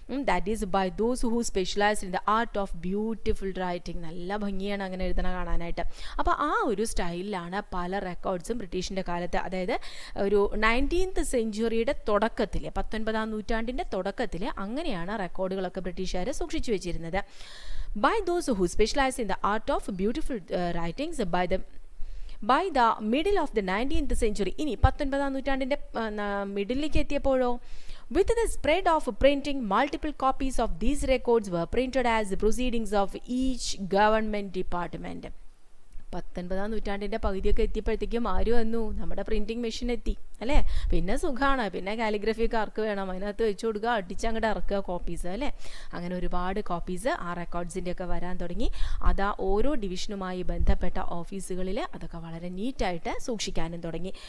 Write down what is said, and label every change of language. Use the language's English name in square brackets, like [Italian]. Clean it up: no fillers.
[English] That is by those who specialized in the art of beautiful writing. [Malayalam] നല്ല ഭംഗിയാണ് അങ്ങനെ എഴുതണ കാണാനായിട്ട്. അപ്പോൾ ആ ഒരു സ്റ്റൈലിലാണ് പല റെക്കോർഡ്സും ബ്രിട്ടീഷിൻ്റെ കാലത്ത്, അതായത് ഒരു 19th സെഞ്ച്വറിയുടെ തുടക്കത്തിൽ, 19ാം നൂറ്റാണ്ടിൻ്റെ തുടക്കത്തിൽ അങ്ങനെയാണ് റെക്കോർഡുകളൊക്കെ ബ്രിട്ടീഷുകാർ സൂക്ഷിച്ചു വെച്ചിരുന്നത്. [English] By those who specialize in the art of beautiful writings by the middle of the 19th century. [Malayalam] ഇനി 19ാം നൂറ്റാണ്ടിൻ്റെ മിഡിലേക്ക് എത്തിയപ്പോഴോ, [English] with the spread of printing, multiple copies of these records were printed as proceedings of each government department. [Malayalam] 19ാം നൂറ്റാണ്ടിൻ്റെ പകുതിയൊക്കെ എത്തിയപ്പോഴത്തേക്കും ആര് വന്നു? നമ്മുടെ printing machine എത്തി അല്ലേ. പിന്നെ സുഖമാണ്, പിന്നെ കാലിഗ്രഫിയൊക്കെ ആർക്ക് വേണം, അതിനകത്ത് വെച്ച് കൊടുക്കുക, അടിച്ചങ്ങോട്ട് ഇറക്കുക കോപ്പീസ് അല്ലേ. അങ്ങനെ ഒരുപാട് കോപ്പീസ് ആ റെക്കോർഡ്സിൻ്റെ ഒക്കെ വരാൻ തുടങ്ങി. അതാ ഓരോ ഡിവിഷനുമായി ബന്ധപ്പെട്ട ഓഫീസുകളിൽ അതൊക്കെ വളരെ നീറ്റായിട്ട് സൂക്ഷിക്കാനും തുടങ്ങി.